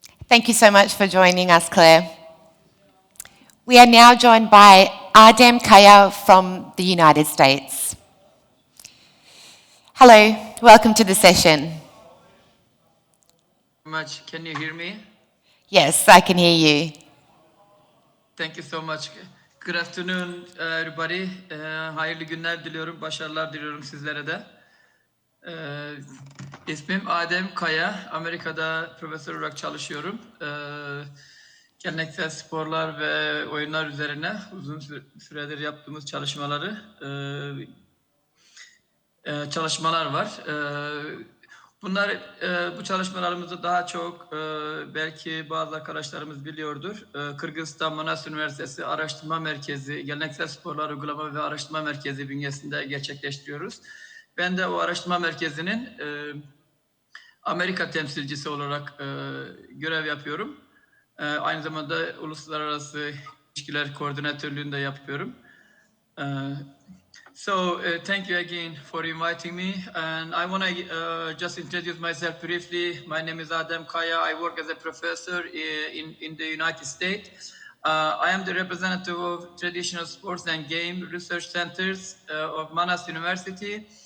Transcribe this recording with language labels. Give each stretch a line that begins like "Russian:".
English: Thank you so much for joining us, Claire. We are now joined by Adem Kaya from the United States. Hello, welcome to the session. Much. Can you hear me? Yes, I can hear you. Thank you so much. Good afternoon, everybody.
Turkish: Hayırlı günler diliyorum, başarılar diliyorum sizlere de. İsmim Adem Kaya. Amerika'da profesör olarak çalışıyorum. Geleneksel sporlar ve oyunlar üzerine uzun süredir yaptığımız çalışmalar var. Bu çalışmalarımızı daha çok belki bazı arkadaşlarımız biliyordur. Kırgızistan Manas Üniversitesi Araştırma Merkezi, Geleneksel Sporlar Uygulama ve Araştırma Merkezi bünyesinde gerçekleştiriyoruz. Ben de o araştırma merkezinin Amerika temsilcisi olarak görev yapıyorum. Aynı zamanda uluslararası ilişkiler koordinatörlüğünü de yapıyorum.
English: So thank you again for inviting me, and I want to just introduce myself briefly. My name is Adem Kaya. I work as a professor in the United States. I am the representative of Traditional Sports and Game Research Centers of Manas University.